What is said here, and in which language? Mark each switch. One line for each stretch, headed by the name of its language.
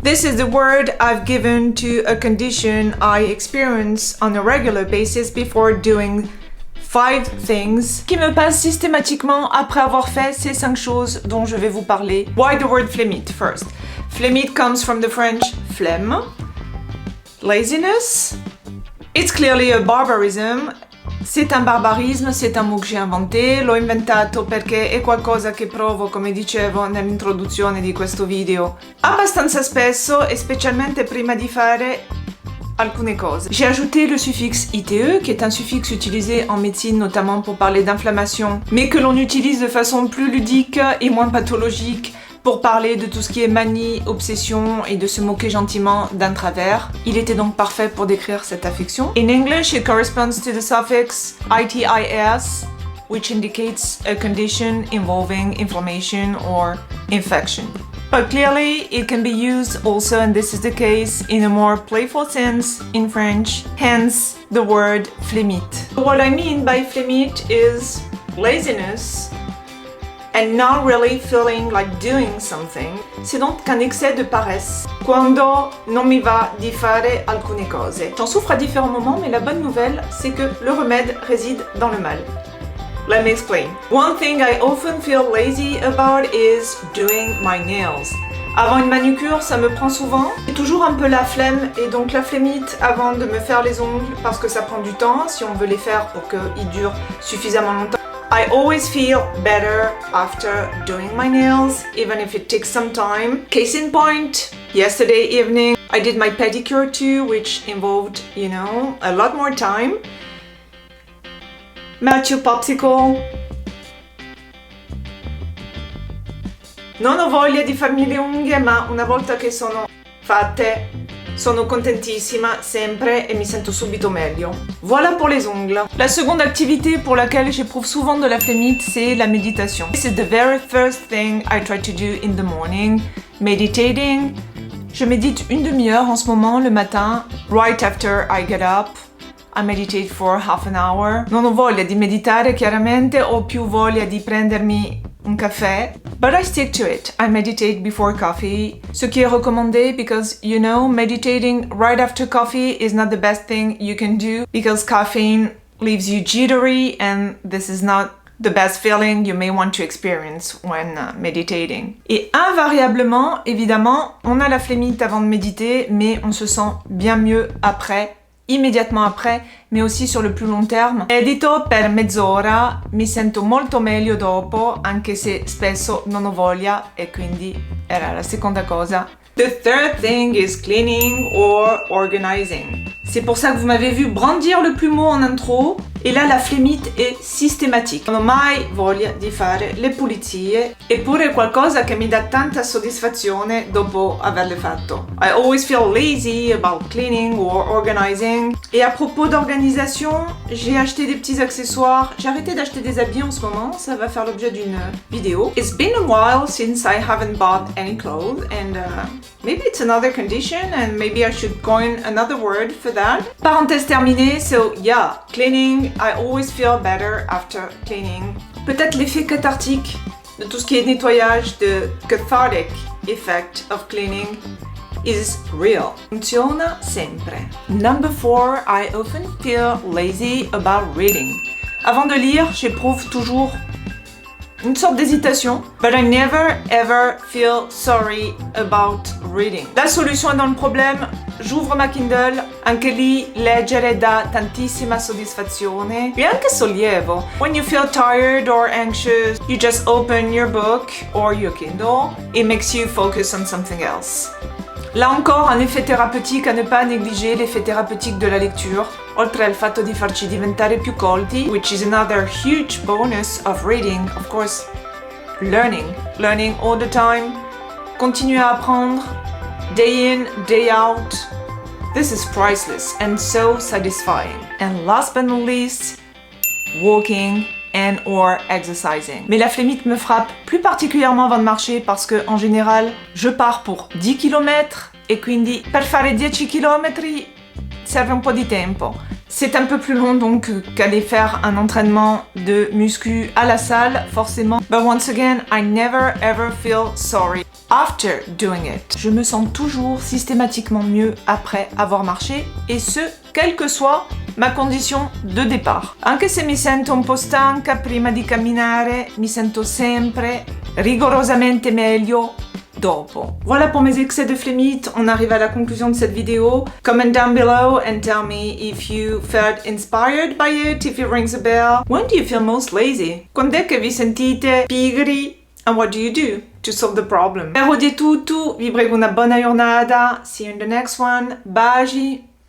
English: This is the word I've given to a condition I experience on a regular basis before doing 5 things
French: qui me passent systématiquement après avoir fait ces 5 choses dont je vais vous parler.
English: Why the word flémite first? Flémite comes from the French flemme, laziness. It's clearly a barbarism.
French: C'est un barbarisme, c'est un mot
Italian: che
French: j'ai inventé,
Italian: l'ho inventato perché è qualcosa che provo, come dicevo nell'introduzione di questo video, abbastanza spesso e specialmente prima di fare alcune cose.
French: J'ai ajouté le suffixe ite, qui est un suffixe utilisé en médecine notamment pour parler d'inflammation, mais que l'on utilise de façon plus ludique et moins pathologique pour parler de tout ce qui est manie, obsession et de se moquer gentiment d'un travers. Il était donc parfait pour décrire cette affection.
English: In English, it corresponds to the suffix itis, which indicates a condition involving inflammation or infection. But clearly, it can be used also, and this is the case, in a more playful sense in French, hence the word flémite. What I mean by flémite is laziness and not really feeling like doing something.
French: C'est donc un excès de paresse.
Italian: Quando non mi va di fare alcune cose.
French: J'en souffre à différents moments, mais la bonne nouvelle, c'est que le remède réside dans le mal.
English: Let me explain. One thing I often feel lazy about is doing my nails.
French: Avant une manucure, ça me prend souvent. J'ai toujours un peu la flemme et donc la flémite avant de me faire les ongles parce que ça prend du temps si on veut les faire pour qu'ils durent suffisamment longtemps.
English: I always feel better after doing my nails, even if it takes some time. Case in point, yesterday evening I did my pedicure too, which involved, a lot more time. Matthew Popsicle.
Italian: Non ho voglia di farmi le unghie, ma una volta che sono fatte sono contentissima sempre et mi sento subito meglio.
French: Voilà pour les ongles. La seconde activité pour laquelle j'éprouve souvent de la flémite, c'est la méditation.
English: This is the very first thing I try to do in the morning. Meditating.
French: Je médite une demi-heure en ce moment le matin.
English: Right after I get up, I meditate for half an hour.
Italian: Non ho voglia di meditare chiaramente, ho più voglia di prendermi un caffè,
English: but I stick to it. I meditate before coffee,
French: ce qui est recommandé
English: because, meditating right after coffee is not the best thing you can do because caffeine leaves you jittery and this is not the best feeling you may want to experience when meditating.
French: Et invariablement, évidemment, on a la flémite avant de méditer, mais on se sent bien mieux après, immédiatement après, mais aussi sur le plus long terme.
Italian: Medito per mezz'ora, mi sento molto meglio dopo, anche se spesso non ho voglia, e quindi era la seconda cosa.
English: The third thing is cleaning or organizing.
French: C'est pour ça que vous m'avez vu brandir le plumeau en intro,
Italian: e là
French: la flémite è systématique.
Italian: Non ho mai voglia di fare le pulizie, eppure è qualcosa che mi dà tanta soddisfazione dopo averle fatto.
English: I always feel lazy about cleaning or organizing.
French: Et à propos d'organisation, j'ai acheté des petits accessoires. J'ai arrêté d'acheter des habits en ce moment, ça va faire l'objet d'une vidéo.
English: It's been a while since I haven't bought any clothes and maybe it's another condition and maybe I should coin another word for that.
French: Parenthèse terminée,
English: so yeah, cleaning, I always feel better after cleaning.
French: Peut-être l'effet cathartique de tout ce qui est nettoyage,
English: the cathartic effect of cleaning is real.
Italian: Funziona sempre.
English: Number 4, I often feel lazy about reading.
French: Avant de lire, j'éprouve toujours une sorte d'hésitation,
English: but I never ever feel sorry about reading.
French: La solution è dans le problème, j'ouvre ma Kindle,
Italian: anche lì leggere dà tantissima soddisfazione e anche sollievo.
English: When you feel tired or anxious, you just open your book or your Kindle, it makes you focus on something else.
French: Là encore, un effet thérapeutique à ne pas négliger, l'effet thérapeutique de la lecture,
Italian: oltre al fatto di farci diventare più colti,
English: which is another huge bonus of reading, of course, learning all the time,
French: continuer à apprendre,
English: day in, day out, This is priceless and so satisfying. And last but not least, walking and or exercising.
French: Mais la flémite me frappe plus particulièrement avant de marcher parce que en général, je pars pour 10 km
Italian: e quindi per fare 10 km serve un po' di tempo.
French: C'est un peu plus long donc qu'aller faire un entraînement de muscu à la salle, forcément.
English: But once again, I never ever feel sorry after doing it.
French: Je me sens toujours systématiquement mieux après avoir marché, et ce, quelle que soit ma condition de départ.
Italian: Anche se mi sento un po' stanca prima di camminare, mi sento sempre rigorosamente meglio dopo.
French: Voilà pour mes excès de flémite, on arrive à la conclusion de cette vidéo.
English: Comment down below and tell me if you felt inspired by it, if it rings a bell. When do you feel most lazy?
Italian: Quando è che vi sentite pigri?
English: And what do you do to solve the problem?
Italian: Spero di tutto, vi prego una buona giornata.
English: See you in the next one.
Italian: Baci!